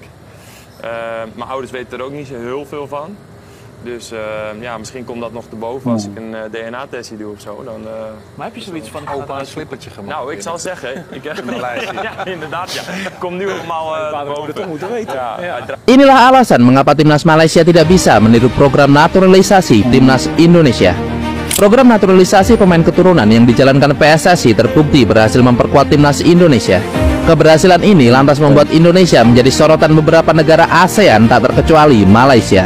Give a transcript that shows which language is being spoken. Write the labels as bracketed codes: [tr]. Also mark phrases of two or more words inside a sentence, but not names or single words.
[nl] Mijn ouders weten er ook niet zo heel veel van. Dus ja, misschien komt dat nog te boven als ik een DNA-testje doe of zo. Dan, maar heb je zoiets van opa een slippertje gemaakt? Nou, ik zal zeggen, ik heb ja, inderdaad, ja. Komt nu allemaal boven. Dat moeten weten. Ja. [id] Inilah alasan mengapa timnas Malaysia tidak bisa meniru program naturalisasi timnas Indonesia. Program naturalisasi pemain keturunan yang dijalankan PSSI terbukti berhasil memperkuat timnas Indonesia. Keberhasilan ini lantas membuat Indonesia menjadi sorotan beberapa negara ASEAN tak terkecuali Malaysia.